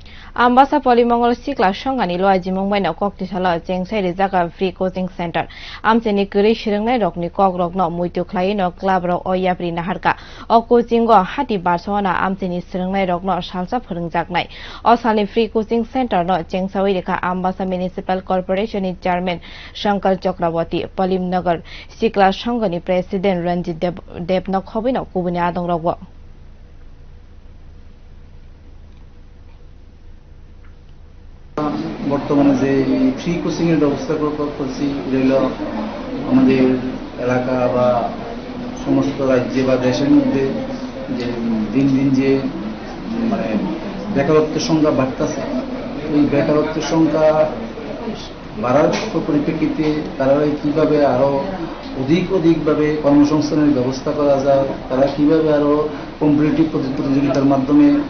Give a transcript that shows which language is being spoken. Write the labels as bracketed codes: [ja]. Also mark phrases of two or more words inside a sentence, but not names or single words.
[trp] Ambasa Pallimangal sikla sanghani luajimung maina koktisalo chengsai jaga [en] free coaching center [trp] Amchaini kwrwi swrwngnai rokni adongrok no mwito khwlai no club rok o yapri naharkha o coaching o hati barsa na Amchaini swrwngnai rok no salsa phwrwngjaknai o salni [en] free coaching center [trp] no chengsai rikha Ambasa municipal corporation ni chairman Sankar Chakraborty Pallimangal sikla sanghani president Ranjit Deb no khabui no kubuini adongrok [bn] বর্তমানে যে [en] free coaching [bn] এর ব্যবস্থা করছি রইল আমাদের এলাকা বা সমস্ত রাজ্যে বা দেশের মধ্যে যে দিন দিন যে মানে বেকারত্বের সংখ্যা বাড়তেছে এই বেকারত্বের সংখ্যা বাড়ার পরিপ্রেক্ষিতে তারা কিভাবে আরো অধিকভাবে কর্মসংস্থানের ব্যবস্থা করা যায়, তারা কিভাবে আরো কম্পিটিটিভ প্রতিযোগিতার মাধ্যমে